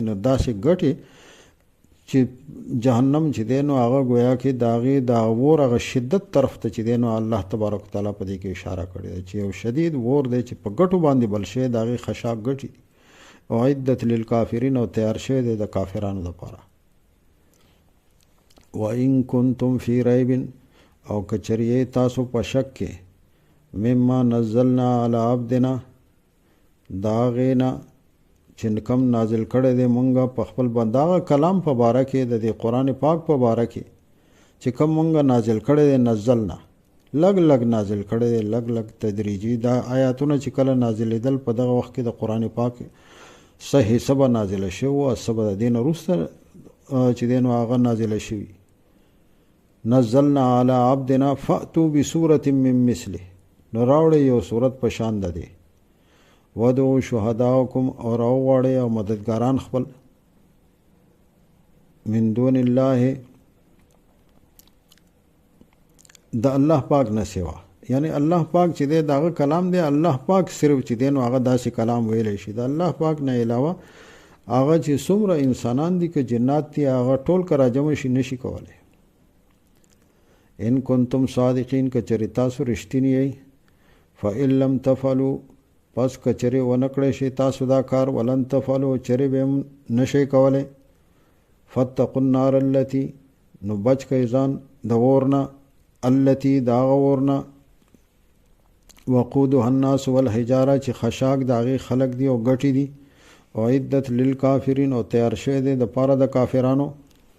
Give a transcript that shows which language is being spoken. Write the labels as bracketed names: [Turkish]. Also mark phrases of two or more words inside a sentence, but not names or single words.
[Pashto] نو داسې ګټې چې جهنم چې دی نو هغه گویا کې د هغې د اور هغه شدت طرف ته چې دی نو [Arabic] الله تبارک وتعالی [Pashto] په دې کې اشاره کړې ده چې یو شدید اور دی چې په ګټو باندې بل شوی، د هغې خشاک ګټې دي. [Arabic] اعدت للکافرین، [Pashto] او تیار شوی دی د کافرانو دپاره. [Arabic] وَإِن كُنتُم فِي رَيْبٍ، [Pashto] او کچریه تاسو په شک کې، [Arabic] مما نزلنا علی عبدنا، [Pashto] دا غینا چې کم نازل کړی دی مونږه په خپل بنده، هغه کلام په باره کې د دې قرآن پاک په باره کې چې کم مونږه نازل کړی دی، نزلنا لږ لږ نازل کړی دی، لږ لږ تدریجي. دا آیاتونه چې کله نازلېدل په دغه وخت کې د قرآن پاک څه حصه به نازله شوي وه، څه به د دې نه وروسته چې دی نو هغه نازله شوي. [Arabic] نزلنا علی عبدنا فأتوا بسورة من مثله، [Pashto] نو راوړئ یو صورت په شان د دی. [Arabic] ودعوا شهداءکم، [Pashto] او راوغواړئ او مددګاران خپل، [Arabic] من دون الله، [Pashto] د الله پاک نه سوا. یعنی الله پاک چې دی داغه کلام دی، الله پاک صرف چې دی نو هغه داسې کلام ویلی شي. د الله پاک نه علاوه هغه چې څومره انسانان دي که جنات دي هغه ټول که راجمع شي نشي کولی. [Arabic] ان کنتم صادقین، [Pashto] که چرې تاسو رښتینی یئ، [Arabic] فإن لم تفعلوا، [Pashto] پس که چرې ونه کړی شي تاسو دا کار، [Arabic] ولن تفعلوا، [Pashto] چرې به هم نشئ کولی، [Arabic] فاتقوا النار التي، [Pashto] نو بچ کئ ځان د اور نه، التي د هغه اور نه، [Arabic] وقودها الناس والحجاره، [Pashto] چې خشاک د هغې خلک دي او ګټې دي، [Arabic] اعدت للکافرین، [Pashto] او تیار شوی دی د پاره د کافرانو.